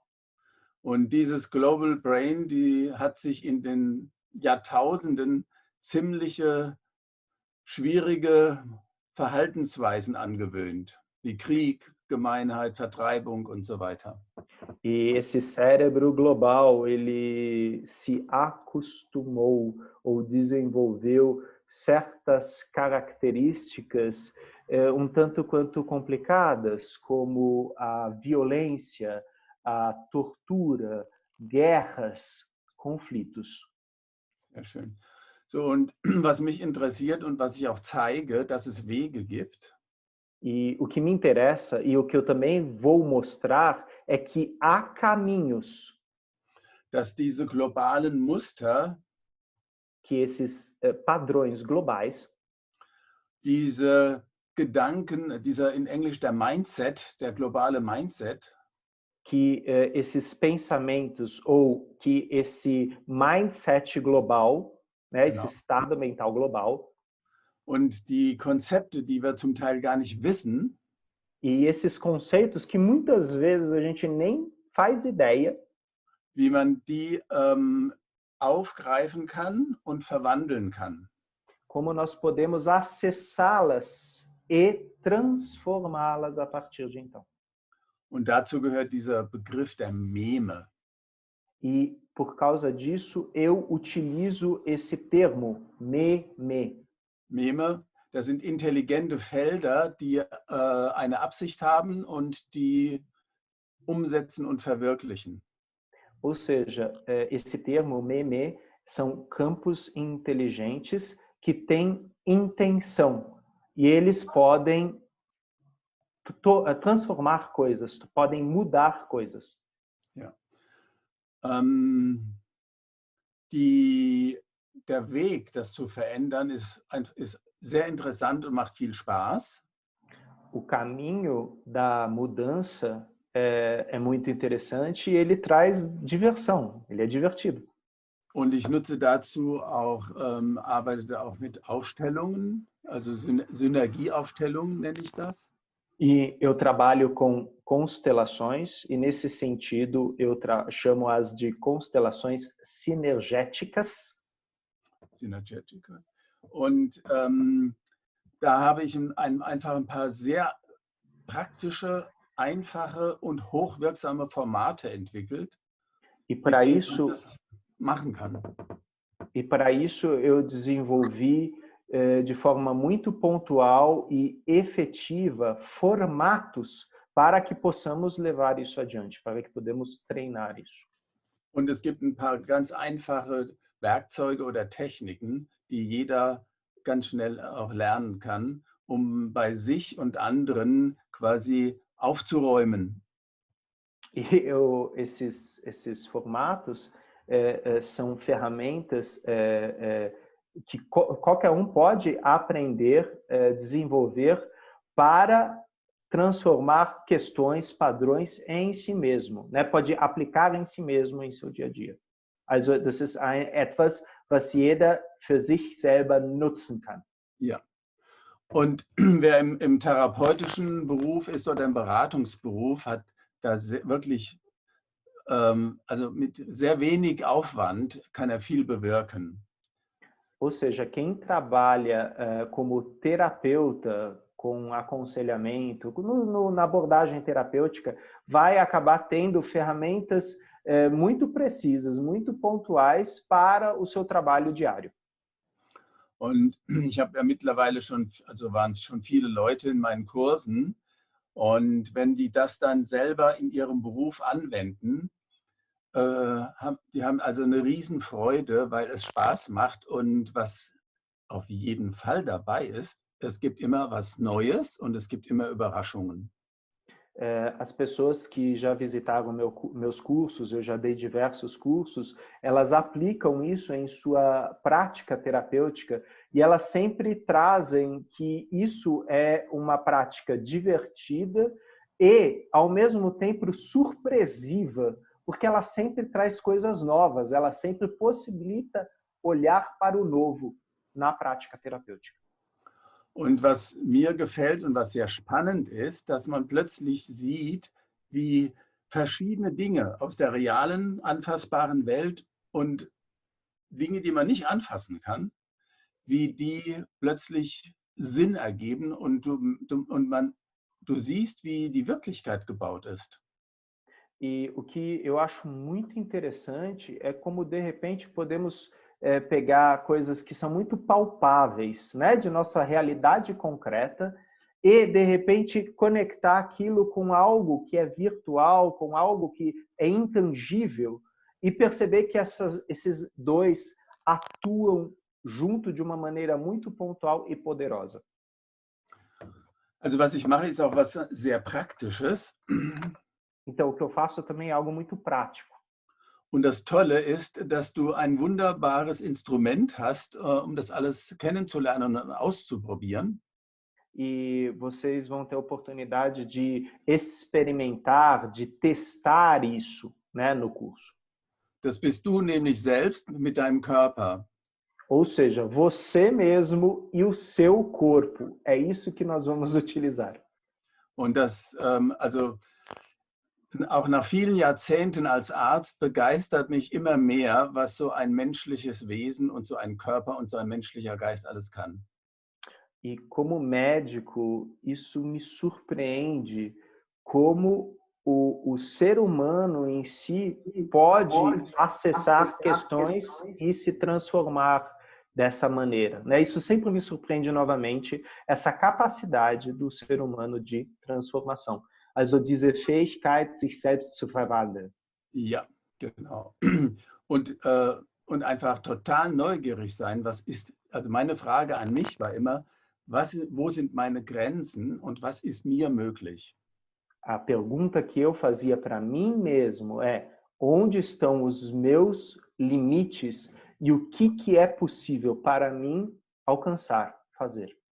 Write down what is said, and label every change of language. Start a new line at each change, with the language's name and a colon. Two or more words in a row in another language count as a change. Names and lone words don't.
German: Und dieses
English: Global Brain,
German: die hat sich in den Jahrtausenden ziemliche schwierige Verhaltensweisen angewöhnt, wie Krieg, Gemeinheit, Vertreibung und so weiter.
Portuguese: E esse cérebro global, ele se acostumou ou desenvolveu certas características um tanto quanto complicadas, como a violência, a tortura, guerras, conflitos.
German: Sehr schön. So, und was mich interessiert und was ich auch zeige, dass es Wege gibt,
Portuguese: E o que me interessa e o que eu também vou mostrar é que há caminhos
German: dass diese globalen Muster,
Portuguese: que esses padrões globais,
German: diese Gedanken, dieser in Englisch der Mindset, der globale Mindset,
Portuguese: que esses pensamentos ou que esse mindset global, né, esse
German: Genau.
Portuguese: estado mental global,
German: und die Konzepte, die wir zum Teil gar nicht wissen,
Portuguese: e esses conceitos que muitas vezes a gente nem faz ideia
German: wie man die aufgreifen kann und verwandeln kann.
Portuguese: como nós podemos acessá-las e transformá-las a partir de então.
German: Und dazu gehört dieser Begriff der Meme.
Portuguese: E por causa disso eu utilizo esse termo meme.
German: Meme, das sind intelligente Felder, die eine Absicht haben und die umsetzen und verwirklichen.
Portuguese: Ou seja, esse termo meme são campos inteligentes que têm intenção e eles podem transformar coisas, podem mudar coisas.
German: Ja. Der Weg, das zu verändern, ist sehr interessant und macht viel Spaß.
Portuguese: O caminho da mudança é muito interessante e ele traz diversão, ele é divertido.
German: Und ich nutze dazu auch, arbeite auch mit Aufstellungen, also Synergieaufstellungen nenne ich das.
Portuguese: E eu trabalho com constelações e nesse sentido eu chamo-as de constelações sinergéticas. Synergeticas.
German: Und da habe ich einfach ein paar sehr praktische, einfache und hochwirksame Formate entwickelt,
Portuguese: E
German: mit
Portuguese: para
German: denen man
Portuguese: isso,
German: das machen kann.
Portuguese: e para isso eu desenvolvi de forma muito pontual e efetiva formatos para que possamos levar isso adiante, para que podemos treinar isso.
German: Und es gibt ein paar ganz einfache Werkzeuge oder Techniken, die jeder ganz schnell auch lernen kann, um bei sich und anderen quasi aufzuräumen.
Portuguese: E esses formatos são ferramentas que qualquer um pode aprender, desenvolver para transformar questões, padrões em si mesmo, né? Pode aplicar em si mesmo em seu dia a dia.
German: Also das ist etwas, was jeder für sich selber nutzen kann. Ja. Und wer im therapeutischen Beruf ist oder im Beratungsberuf, hat da wirklich, also mit sehr wenig Aufwand kann er viel bewirken.
Portuguese: Ou seja, quem trabalha como terapeuta, com aconselhamento, na abordagem terapêutica, vai acabar tendo ferramentas muito precisas, muito pontuais para o seu trabalho diário.
German: Und ich habe ja mittlerweile waren schon viele Leute in meinen Kursen. Und wenn die das dann selber in ihrem Beruf anwenden, die haben also eine Riesenfreude, weil es Spaß macht. Und was auf jeden Fall dabei ist, es gibt immer was Neues und es gibt immer Überraschungen.
Portuguese: As pessoas que já visitaram meus cursos, eu já dei diversos cursos, elas aplicam isso em sua prática terapêutica e elas sempre trazem que isso é uma prática divertida e, ao mesmo tempo, surpresiva, porque ela sempre traz coisas novas, ela sempre possibilita olhar para o novo na prática terapêutica.
German: Und was mir gefällt und was sehr spannend ist, dass man plötzlich sieht, wie verschiedene Dinge aus der realen, anfassbaren Welt und Dinge, die man nicht anfassen kann, wie die plötzlich Sinn ergeben und du siehst, wie die Wirklichkeit gebaut ist.
Portuguese: E o que eu acho muito interessante é como, de repente, podemos pegar coisas que são muito palpáveis, né, de nossa realidade concreta e, de repente, conectar aquilo com algo que é virtual, com algo que é intangível e perceber que esses dois atuam junto de uma maneira muito pontual e poderosa.
German: Also was ich mache, ist auch was sehr Praktisches.
Portuguese: Então, o que eu faço também é algo muito prático.
German: Und das Tolle ist, dass du ein wunderbares Instrument hast, um das alles kennenzulernen und auszuprobieren.
Portuguese: E vocês vão ter a oportunidade de experimentar, de testar isso, né, no curso.
German: Das bist du nämlich selbst mit deinem Körper.
Portuguese: Ou seja, você mesmo e o seu corpo. É isso que nós vamos utilizar.
German: Und das, also auch nach vielen Jahrzehnten als Arzt begeistert mich immer mehr, was so ein menschliches Wesen und so ein Körper und so ein menschlicher Geist alles kann.
Portuguese: E como médico, isso me surpreende como o ser humano em si pode acessar questões e se transformar dessa maneira, né? Isso sempre me surpreende novamente, essa capacidade do ser humano de transformação.
German: Also diese Fähigkeit, sich selbst zu verwandeln. Ja, genau. Und einfach total neugierig sein, was ist, also meine Frage an mich war immer, wo sind meine Grenzen und was ist mir möglich?
Portuguese: A pergunta que eu fazia para mim mesmo é: onde estão os meus limites e o que é possível para mim alcançar, fazer?